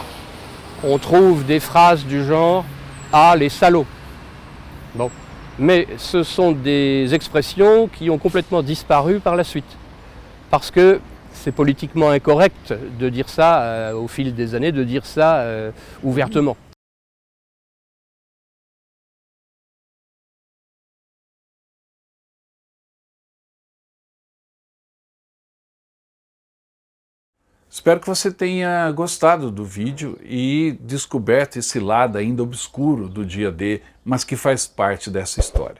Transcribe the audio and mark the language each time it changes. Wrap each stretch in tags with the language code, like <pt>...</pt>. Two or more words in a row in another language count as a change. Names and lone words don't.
<fr>On trouve des phrases du genre « Ah, les salauds !» Bon. Mais ce sont des expressions qui ont complètement disparu par la suite. Parce que c'est politiquement incorrect de dire ça au fil des années, de dire ça ouvertement.</fr> <pt>Espero que você tenha gostado do vídeo e descoberto esse lado ainda obscuro do dia D, mas que faz parte dessa história.</pt>